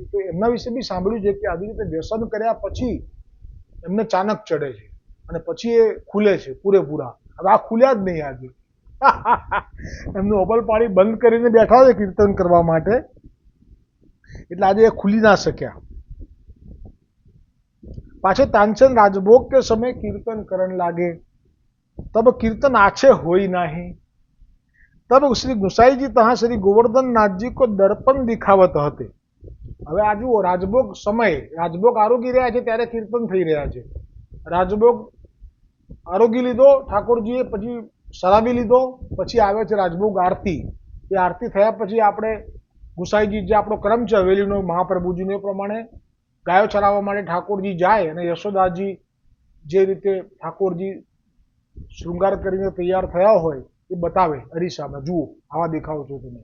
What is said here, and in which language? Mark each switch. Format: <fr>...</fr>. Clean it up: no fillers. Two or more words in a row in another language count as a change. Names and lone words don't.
<gu>તો એમના વિશે બી સાંભળ્યું છે કે આવી રીતે વ્યસન કર્યા પછી એમને ચાનક ચડે છે અને પછી એ ખુલે છે પૂરેપૂરા. હવે આ ખુલ્યા જ નહીં આજે. એમનું અમલ પાણી બંધ કરીને બેઠા છે કીર્તન કરવા માટે, એટલે આજે એ ખુલી ના શક્યા.</gu> <bra>पाछे तानसेन राजभोग के समय कीर्तन करण लागे. तब कीर्तन आछे होई नहीं. तब श्री गुसाई जी तहाँ श्री गोवर्धन नाथ जी को दर्पण दिखावत हते.</bra> <gu>હવે આ જુઓ, રાજભોગ સમય, રાજભોગ આરોગી રહ્યા છે ત્યારે કીર્તન થઈ રહ્યા છે. રાજભોગ આરોગી લીધો ઠાકોરજીએ, પછી શરાબી લીધો, પછી આવે છે રાજભોગ આરતી. એ આરતી થયા પછી આપણે ગુસાઈજી, જે આપણો ક્રમ છે હવેલીનો મહાપ્રભુજીનો, એ પ્રમાણે ગાયો ચરાવવા માટે ઠાકોરજી જાય અને યશોદાજી જે રીતે ઠાકોરજી શૃંગાર કરીને તૈયાર થયા હોય એ બતાવે અરીસામાં, જુઓ આવા દેખાવ છો તમે.</gu>